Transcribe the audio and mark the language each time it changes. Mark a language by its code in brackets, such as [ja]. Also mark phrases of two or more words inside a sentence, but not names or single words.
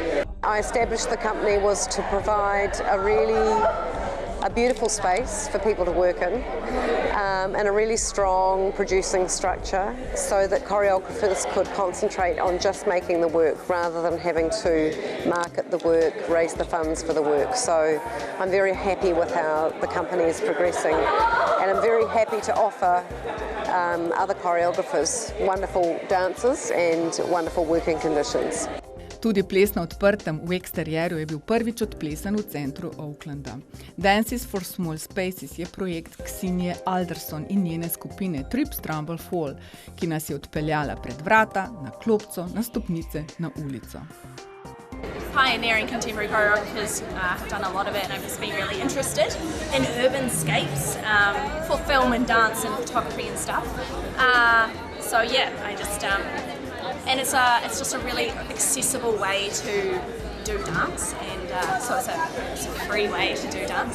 [en] I established the company was to provide a beautiful space for people to work in, and a really strong producing structure so that choreographers could concentrate on just making the work rather than having to market the work, raise the funds for the work. So I'm very happy with how the company is progressing, and I'm very happy to offer other choreographers wonderful dances and wonderful working conditions. [sl] Tudi ples na odprtem v eksterierju je bil prvič odplesan v centru Aucklanda. Dances for Small Spaces je projekt Ksenije Alderson in njene skupine Trip Stramble Fall, ki nas je odpeljala pred vrata, na klopco, na stopnice, na ulico. [en] Pioneering contemporary choreographers have done a lot of it, and I've just been really interested in urban scapes for film and dance and photography and stuff. So yeah, I just and it's just a really accessible way to do dance, and so it's a free way to do dance.